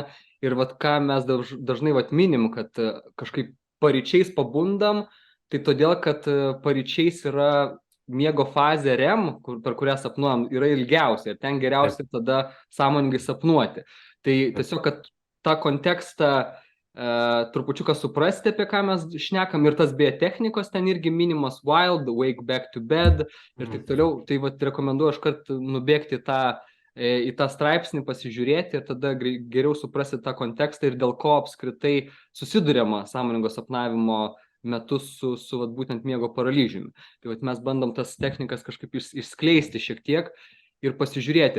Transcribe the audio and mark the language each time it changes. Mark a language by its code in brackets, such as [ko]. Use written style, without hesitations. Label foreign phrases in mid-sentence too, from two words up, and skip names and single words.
[lt] Ir vat ką mes dažnai vat minim, kad kažkaip paryčiais pabundam, tai todėl, kad paryčiais yra miego fazė REM, per kurią sapnuojam, yra ilgiausia ir ten Taip. geriausia tada sąmoningai sapnuoti. Tai tiesiog, kad tą kontekstą trupučiuką suprasti, apie ką mes šnekam, ir tas beje technikos ten irgi minimas wild, [en] wake back to bed [lt] ir taip toliau. Tai vat rekomenduoju aš kart nubėgti į tą straipsnį, pasižiūrėti ir tada geriau suprasti tą kontekstą ir dėl ko apskritai susiduriama sąmoningo sapnavimo metu su vat, būtent miego paralyžiumi. Tai vat mes bandom tas technikas kažkaip išskleisti šiek tiek ir pasižiūrėti.